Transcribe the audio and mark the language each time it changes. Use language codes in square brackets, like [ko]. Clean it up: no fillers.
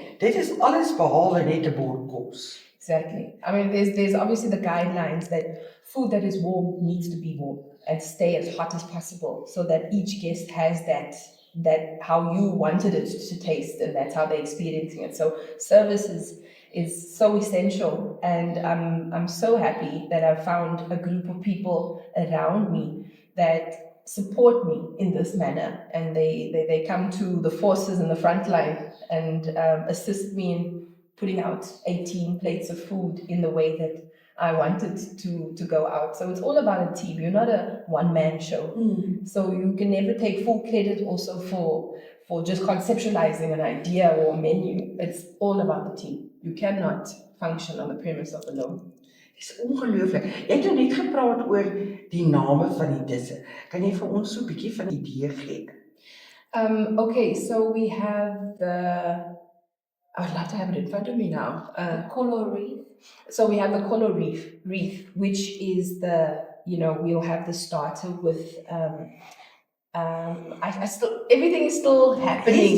[af] Dit is alles behalwe net 'n bord kos. [en] Exactly. I mean, there's obviously the guidelines that food that is warm needs to be warm. and stay as hot as possible so that each guest has that how you wanted it to taste, and that's how they're experiencing it. So service is so essential, and I'm so happy that I've found a group of people around me that support me in this manner, and they come to the forces in the front line and assist me in putting out 18 plates of food in the way that I wanted to go out. So it's all about a team. You're not a one-man show. So you can never take full credit also for just conceptualizing an idea or a menu. It's all about the team. You cannot function on the premise of alone. [af] Dis ongelooflik. Jy het nou net gepraat oor die name van die disse. Kan jy vir ons so 'n bietjie van 'n idee gee? [en] Okay, so we have I'd love to have it in front of me now. Color wreath. So we have the color wreath, which is we'll have the starter with I still everything is still happening